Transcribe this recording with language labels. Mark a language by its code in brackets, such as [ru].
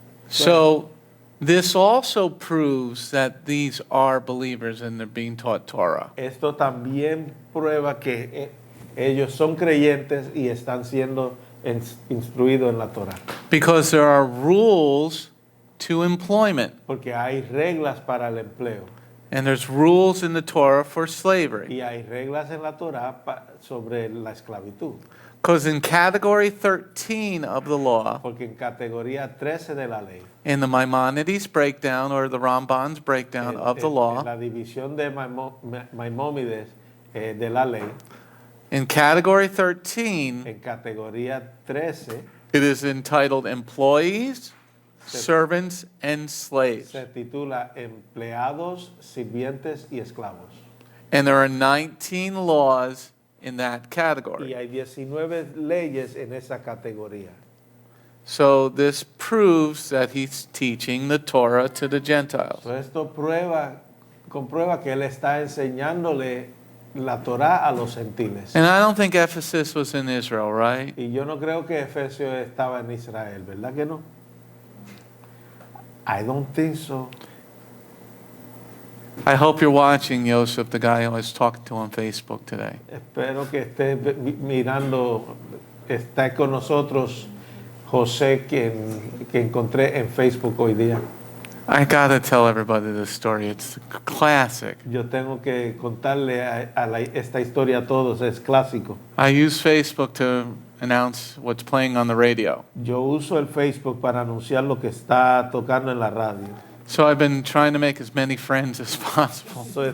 [en] So this also proves that these are believers and they're being taught Torah. [es] Esto también prueba que ellos son creyentes y están siendo instruidos en la Torah. [en] Because there are rules to employment. [es] Porque hay reglas para el empleo. [en] And there's rules in the Torah for slavery. [es] Y hay reglas en la Torah sobre la esclavitud. [en] Because in category 13 of the law, [es] Porque en categoría 13 de la ley, [en] in the Maimonides breakdown or the Ramban's breakdown of the law, [es] en la división de Maimónides de la ley, [en] in category 13, [es] en categoría 13 [en] it is entitled employees, servants, and slaves. [es] se titula empleados, sirvientes y esclavos. [en] And there are 19 laws in that [es] Y [en] category. [es] hay 19 leyes en esa categoría. [en] So this proves that he's teaching the Torah to the Gentiles. [es] So esto comprueba que él está enseñándole la Torah a los gentiles. [en] And I don't think Ephesus was in Israel, right? [es] Y yo no creo que Efesios estaba en Israel, ¿verdad que no? [en] I don't think so. I hope you're watching, Joseph, the guy I was talking to on Facebook today. [es] Espero que esté mirando, está con nosotros José, que encontré en Facebook hoy día. [en] I gotta tell everybody this story. It's a classic. [es] Yo tengo que contarle esta historia a todos, es clásico. [en] I use Facebook to announce what's playing on the radio. [es] Yo uso el Facebook para anunciar lo que está tocando en la radio. [en] So I've been trying to make as many friends as possible.